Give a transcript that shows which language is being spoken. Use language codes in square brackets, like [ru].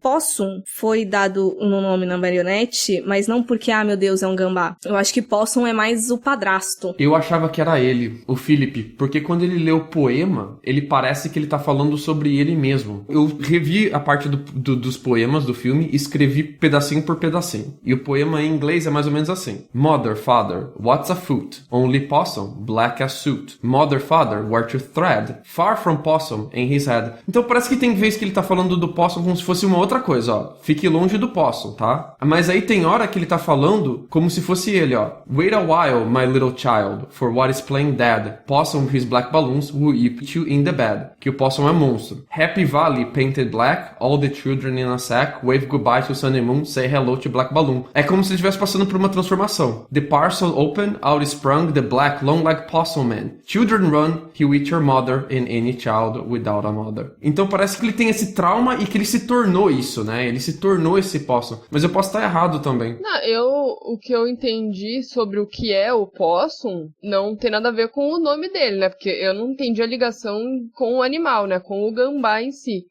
[pt] Possum foi dado um nome na marionete, mas não porque, meu Deus, é um gambá. Eu acho que Possum é mais o padrasto. Eu achava que era ele, o Philip, porque quando ele lê o poema, ele parece que ele tá falando sobre ele mesmo. Eu revi a parte dos poemas do filme e escrevi pedacinho por pedacinho. E o poema em inglês é mais ou menos assim. [en] Mother, father, what's a foot? Only possum, black as suit. Mother, father, where to thread? Far from possum in his head. [pt] Então parece que tem vez que ele tá falando do possum como se fosse uma outra coisa, ó. fique longe do possum, tá? Mas aí tem hora que ele tá falando como se fosse ele, ó. [en] Wait a while, my little child, for what is playing dead. Possum with his black balloons will eat you in the bed. [pt] Que o possum é monstro. [en] Happy Valley painted black, all the children in a sack, wave goodbye to sunny moon, say hello to black balloon. [pt] É como se ele estivesse passando por uma transformação. [en] The parcel open, out sprung the black long-legged possum man. Children run, he will eat your mother and any child without a mother. [pt] Então parece que ele tem esse trauma e que ele se tornou isso, né? Ele se tornou esse possum. Mas eu posso estar errado também. Não, o que eu entendi sobre o que é o possum não tem nada a ver com o nome dele, né? Porque eu não entendi a ligação com o animal, né? Com o gambá em si.